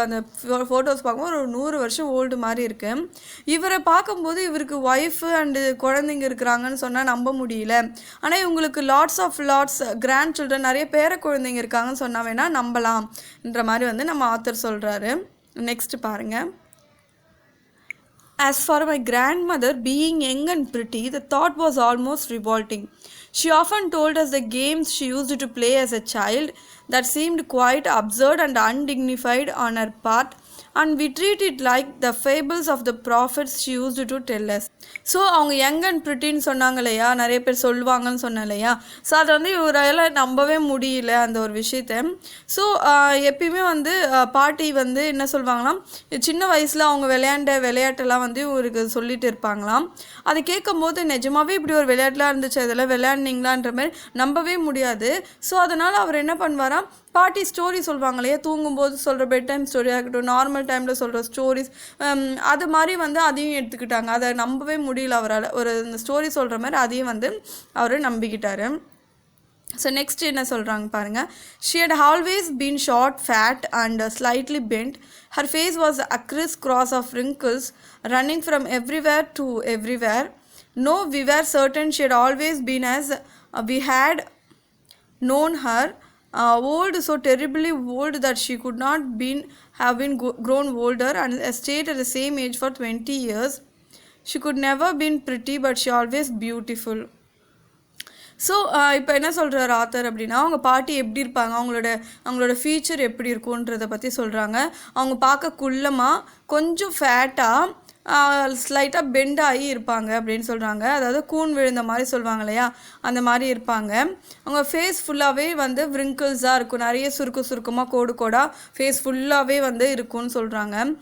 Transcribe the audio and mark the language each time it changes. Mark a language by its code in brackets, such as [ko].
[ta] அந்த ஃபோட்டோஸ் பார்க்கும்போது ஒரு 100 வருஷம் ஓல்டு மாதிரி இருக்குது. இவரை பார்க்கும்போது இவருக்கு ஒய்ஃபு அண்டு குழந்தைங்க இருக்கிறாங்கன்னு சொன்னால் நம்ப முடியல. ஆனால் இவங்களுக்கு [en] lots grandchildren, [ta] நிறைய பேர குழந்தைங்க இருக்காங்கன்னு சொன்னால் வேணால் நம்பலாம்ன்ற மாதிரி வந்து நம்ம ஆத்தர் சொல்கிறாரு. நெக்ஸ்ட் பாருங்க. [en] As for my grandmother being young and pretty, the thought was almost revolting. She often told us the games she used to play as a child that seemed quite absurd and undignified on her part, and we treat it like the fables of the prophets she used to tell us. [ta] So அவங்க [en] young and ப்ரிட்டின்னு [ta] சொன்னாங்க இல்லையா, நிறைய பேர் சொல்லுவாங்கன்னு சொன்னேன் இல்லையா, so அதை வந்து இவரால் நம்பவே முடியல அந்த ஒரு விஷயத்த. ஸோ எப்பயுமே வந்து பாட்டி வந்து என்ன சொல்லுவாங்களாம், சின்ன வயசில் அவங்க விளையாட்டெல்லாம் வந்து இவருக்கு சொல்லிட்டு இருப்பாங்களாம். அதை கேட்கும் போது நிஜமாவே இப்படி ஒரு விளையாட்டுலாம் இருந்துச்சு, அதெல்லாம் விளையாடுனீங்களான்ற மாதிரி நம்பவே முடியாது. ஸோ அதனால் அவர் என்ன பண்ணுவாராம், பாட்டி ஸ்டோரி சொல்லுவாங்க இல்லையா, தூங்கும்போது சொல்கிற [en] bed time ஸ்டோரியாக [ta] இருக்கட்டும், நார்மல் டைமில் சொல்கிற ஸ்டோரிஸ், அது மாதிரி வந்து அதையும் எடுத்துக்கிட்டாங்க. அதை நம்பவே முடியல அவரால், ஒரு இந்த ஸ்டோரி சொல்கிற மாதிரி அதையும் வந்து அவர் நம்பிக்கிட்டார். ஸோ நெக்ஸ்ட் என்ன சொல்கிறாங்க பாருங்கள். [en] She had always been short, fat and slightly bent. Her face was a criss-cross of wrinkles running from everywhere to everywhere. No, we were certain she had always been as we had known her. old, so terribly old that she could not have been grown older and stayed at the same age for 20 years. She could never been pretty, but she always beautiful. [ta] So இப்போ என்ன சொல்கிறார் author அப்படின்னா, அவங்க பாட்டி எப்படி இருப்பாங்க, அவங்களோட feature எப்படி இருக்குன்றதை பற்றி சொல்கிறாங்க. அவங்க பார்க்க குள்ளமாக, கொஞ்சம் ஃபேட்டாக, ஸ்லைட்டாக பெண்ட் ஆகி இருப்பாங்க அப்படின்னு சொல்கிறாங்க. அதாவது கூன் விழுந்த மாதிரி சொல்லுவாங்க இல்லையா, அந்த மாதிரி இருப்பாங்க. அவங்க ஃபேஸ் ஃபுல்லாகவே வந்து விரிங்கிள்ஸாக இருக்கும், நிறைய சுருக்கமாக கோடு கோடாக ஃபேஸ் ஃபுல்லாகவே வந்து இருக்கும்னு சொல்கிறாங்க.